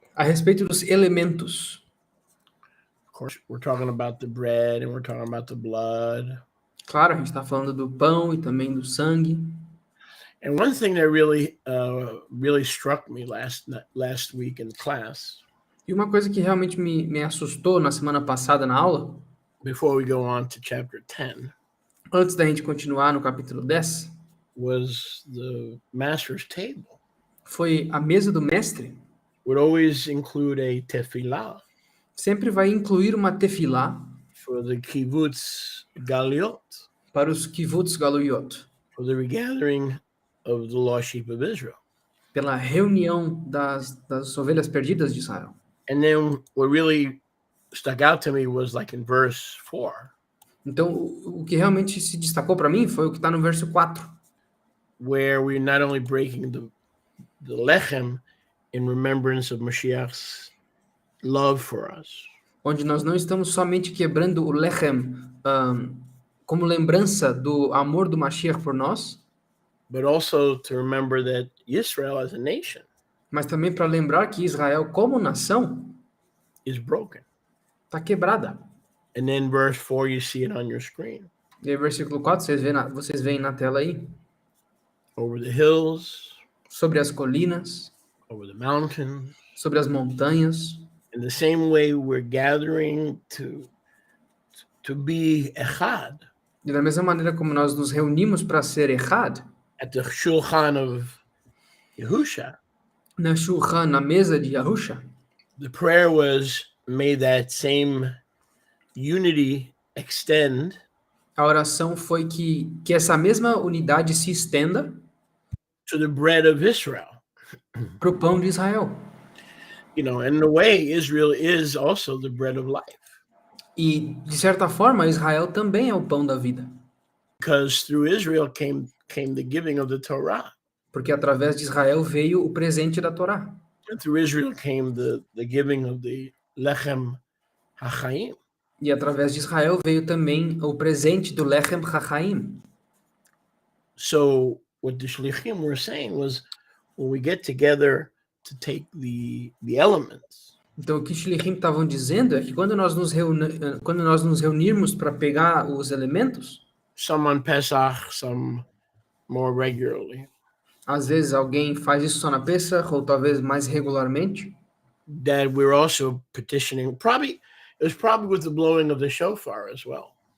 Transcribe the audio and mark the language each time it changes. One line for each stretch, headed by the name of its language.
Portuguese: a respeito dos elementos.
English: Of course, we're talking about the bread and we're talking about the blood.
Portuguese: Claro, a gente está falando do pão e também do sangue.
English: And one thing that really struck me last week in class,
Portuguese: E uma coisa que realmente me assustou na semana passada na aula,
English: before we go on to chapter 10,
Portuguese: antes da gente continuar no capítulo 10,
English: was the master's table.
Portuguese: foi a mesa do mestre.
English: Would always include a tefillah
Portuguese: Sempre vai incluir uma tefilá
English: for the kibbutz galiot,
Portuguese: para os kibbutz galuyot,
English: for the regathering of the lost sheep of Israel.
Portuguese: pela reunião das ovelhas perdidas de Israel.
English: And then what really stuck out to me was like in verse 4,
Portuguese: Então, o que realmente se destacou para mim foi o que está no verso 4,
English: where we're not only breaking the lechem in remembrance of Mashiach's love for us,
Portuguese: onde nós não estamos somente quebrando o lechem como lembrança do amor do Mashiach por nós,
English: but also to remember that Israel as a nation
Portuguese: mas também para lembrar que Israel como nação
English: is broken.
Portuguese: está quebrada.
English: And then verse 4, you see it on your screen.
Portuguese: E aí, versículo 4, vocês veem na tela aí,
English: Over the hills,
Portuguese: sobre as colinas,
English: over the mountains,
Portuguese: sobre as montanhas,
English: in the same way we're gathering to be echad
Portuguese: e da mesma maneira como nós nos reunimos para ser Echad,
English: at the shulchan of Yehusha.
Portuguese: na Shulchan, na mesa de Yahusha,
English: The prayer was, may that same unity extend
Portuguese: a oração foi que essa mesma unidade se estenda
English: to the bread of Israel.
Portuguese: para o pão de Israel.
English: In a way, Israel is also the bread of life,
Portuguese: E, de certa forma, Israel também é o pão da vida,
English: because through Israel came the giving of the Torah,
Portuguese: porque através de Israel veio o presente da Torá.
English: and through Israel came the giving of the lechem hachaim.
Portuguese: E através de Israel veio também o presente do Lechem Chachaim.
English: So what the shlichim were saying was, when we get together to take the elements,
Portuguese: Então, o que os Shlichim estavam dizendo é que quando nós nos reunirmos para pegar os elementos,
English: some on Pesach, some more regularly,
Portuguese: Às vezes alguém faz isso só na Pesach, ou talvez mais regularmente.
English: that we're also petitioning. It was probably with the blowing of the shofar as well.